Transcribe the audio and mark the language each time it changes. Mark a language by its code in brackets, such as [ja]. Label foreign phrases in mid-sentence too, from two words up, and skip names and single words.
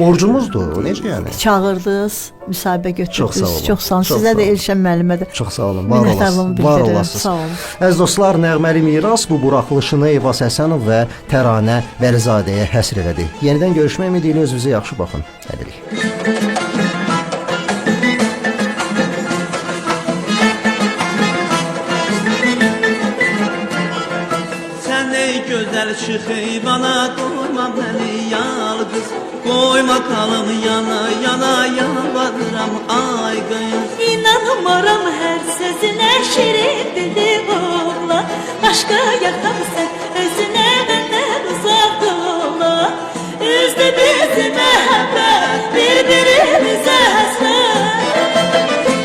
[az] Borcumuzdur. Necə yəni? Çağırdınız, müsahibə Çox sağ götürdünüz. olun. Çox sağ olun. Çox Sizə sağ də olun. Elşən müəllimə də Çox sağ olun. Var minnətdarlığımı olasınız. Var bildirirəm. olasınız. Sağ olun. Əziz dostlar, Nəğməli Miras bu buraxılışını Eyvaz Həsənov və Təranə Vəlizadəyə həsr elədi. Yenidən görüşmək ümidi ilə özünüzə yaxşı baxın. Hələlik. [tr] Sen ey güzel çık eyvana, koyma beni yalnız. Koyma kalım yana yana, yalvarıram ay kız. [az] İnanmaram hər sözünə, şirin dilli oğlan. Başqa yaxamsan özünə, məndən uzaq ola. Üzdə bizi məhəbbət, bir-birimizə həsrət.